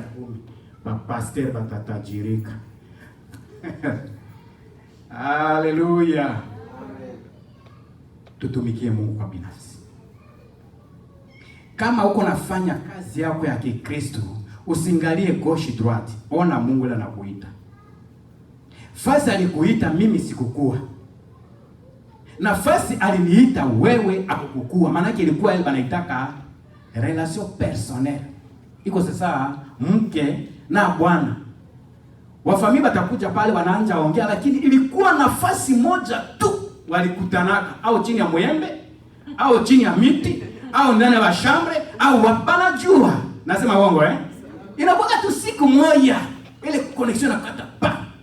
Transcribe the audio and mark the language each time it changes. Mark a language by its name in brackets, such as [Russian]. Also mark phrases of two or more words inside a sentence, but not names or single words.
[Swahili] Mapasteri watatajirika. Haleluya. Tutumikie Mungu kwa binafsi. Kama uko nafanya kazi yako ya Kikristo, usingalie [French] gauche droite. [Swahili] Ona Mungu ile anakuita. Fasi alikuita mimi sikukua. Nafasi aliniita wewe akukukua. Maana yake ilikuwa ile banaitaka [French] relation personnelle. [Swahili] Iko sasa mke na bwana. Wafamilia batakuja pale wanaanza ongea, lakini ilikuwa nafasi moja tu walikutanaka, au chini ya mwembe, au chini ya miti, au ndani ya shambre, au wapana jua. Nasema uongo Inakuwa tu siku moja ile connection nakata pa.